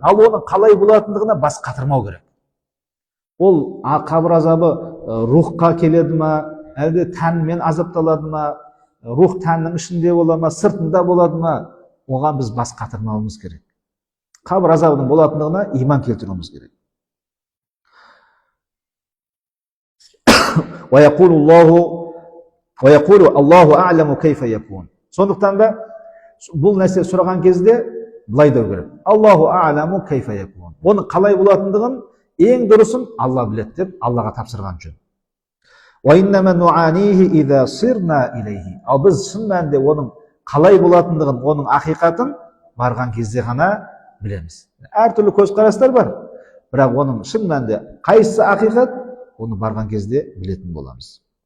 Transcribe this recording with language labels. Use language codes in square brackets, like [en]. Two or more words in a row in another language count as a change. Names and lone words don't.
[kk] Ал оның қалай болатындығына бас қатырмау керек. Ол қабір азабы рухқа келеді ма, әлде тәнмен азапталады ма, рух тәннің ішінде болады ма, сыртында болады ма, оған біз бас қатырмауымыз керек. Қабір азабының болатындығына иман келтіруіміз керек. [ar] الله أعلم كيف يكون. [kk] Сондықтан да бұл нәрсе сұраған кезде былай деу керек. [ar] الله أعلم كيف يكون. [kk] Оның қалай болатындығын ең дұрысын Алла біледі деп Аллаға тапсырған жөн. Ал біз шын мәнінде оның қалай болатындығын, оның ақиқатын барған кезде ғана білеміз. Әртүрлі көзқарастар бар, бірақ оның шын мәнінде қайсысы ақиқат, оны барған кезде білетін боламыз.